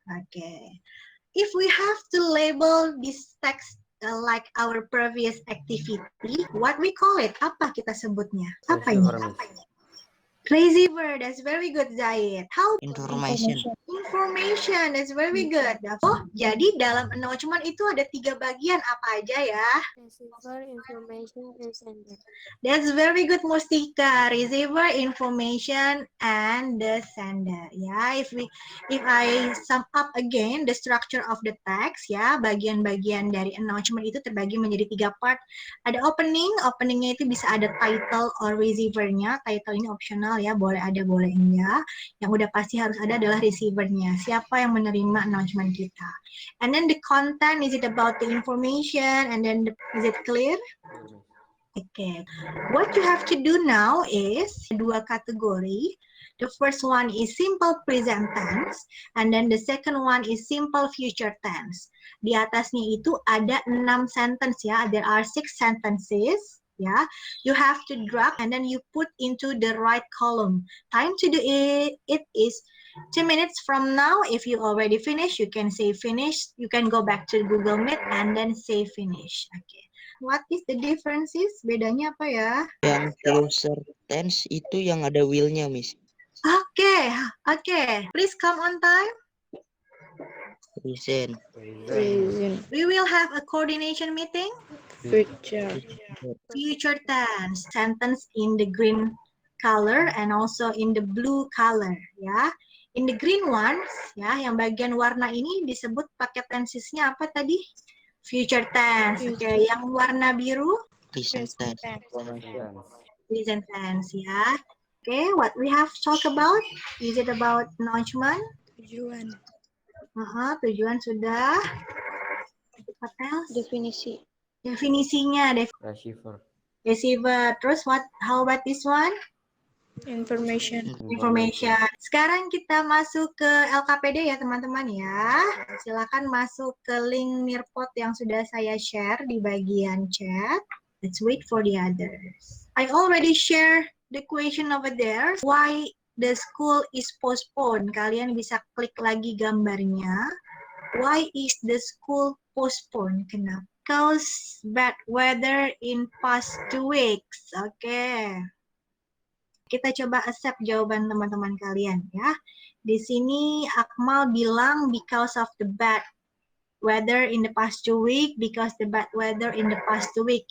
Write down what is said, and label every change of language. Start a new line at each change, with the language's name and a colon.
English: Okay, if we have to label this text like our previous activity, what we call it?
Indonesian: Apa kita sebutnya? Apa ini?
English: Receiver, that's very good,
Indonesian: Zaid.
English: How? Information. Information, that's very good.
Indonesian: Oh, jadi dalam announcement itu ada 3 bagian apa aja ya?
English: Receiver, information, and sender. That's very good, Mustika. Receiver, information, and the sender. Ya, if I sum up again the structure of the text, ya,
Indonesian: bagian-bagian dari announcement itu terbagi menjadi
English: 3 part.
Indonesian: Ada openingnya itu bisa ada title or receiver-nya. Title ini optional ya, boleh ada, boleh enggak. Yang udah pasti harus ada adalah receiver-nya. Siapa yang menerima announcement kita.
English: And then the content, is it about the information? And then is it clear? Okay, what you have to do now is 2 kategori. The first one is simple present tense, and then the second one is simple future tense.
Indonesian: Di atasnya itu ada 6 sentence ya.
English: There are 6 sentences. Ya, you have to drag and then you put into the right column. Time to do it is 2 minutes from now. If you already finished, you can say finish. You can go back to Google Meet and then say finish. Okay. What is the differences?
Indonesian: Bedanya apa ya? Yang future tense itu yang ada will-nya, Miss.
English: Okay. Please come on time. Present. Present. We will have a coordination meeting. Future. Future tense. Sentence in the green color and also in the blue color, ya. In the green ones,
Indonesian: ya, yang bagian warna ini disebut pakai tensesnya apa tadi?
English: Future tense.
Indonesian: Oke, yang warna biru
English: Present tense. present tense, ya. Oke, what we have talked about? Is it about announcement?
Indonesian: Tujuan. Tujuan sudah.
English: What else?
Indonesian: Definisi. Definisinya,
English: Receiver. receiver. Terus how about this one? Information.
Indonesian: Information. Sekarang kita masuk ke LKPD ya teman-teman ya. Silakan masuk ke link Nearpod yang sudah saya share di bagian chat.
English: Let's wait for the others. I already share the question over there. Why the school is postponed?
Indonesian: Kalian bisa klik lagi gambarnya.
English: Why is the school postponed? Kenapa? Because bad weather in past 2 weeks. Oke.
Indonesian: Kita coba accept jawaban teman-teman kalian ya. Di sini Akmal bilang
English: because of the bad weather in the past 2 weeks, because the bad weather in the past 2 weeks.